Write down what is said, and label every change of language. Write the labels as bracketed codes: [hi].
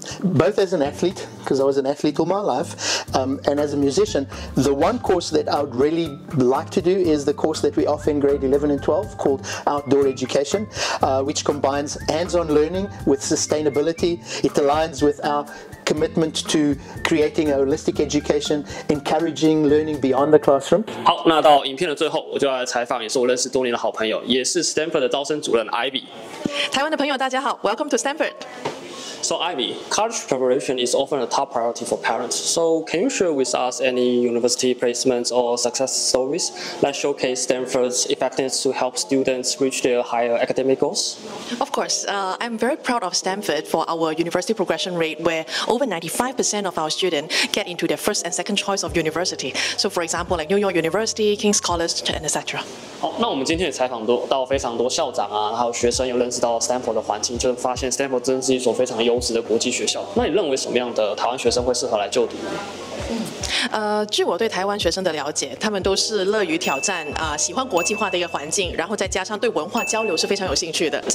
[en] Both as an athlete, because I was an athlete all my life, and as a musician, the one course that I would really like to do is the course that we offer in grade 11 and 12 called Outdoor Education, which combines hands-on learning with sustainability. It aligns with our commitment to creating a holistic education, encouraging learning beyond the classroom. [zh] 好，那到影片的最后，我就要来采访，也是我认识多年的好朋友，也是 Stamford 的招生主任 Ivy。台湾的朋友大家好 ， [en] Welcome to Stamford. So Ivy, college preparation is often a top priority for parents. So can you share with us any university placements or success stories that showcase Stanford's effectiveness to help students reach their higher academic goals? Of course, I'm very proud of Stamford for our university progression rate, where over 95% of our students get into their first and second choice of university. So, for example, like New York University, King's College, and etc. [zh] 好，那我们今天也采访到非常多校长啊，还有学生有认识到 Stamford 的环境，就发现 Stamford 真是一所非常优质的国际学校。那你认为什么样的台湾学生会适合来就读呢？据我对台湾学生的了解，他们都是乐于挑战喜欢国际化的一个环境，然后再加上对文化交流是非常有兴趣的。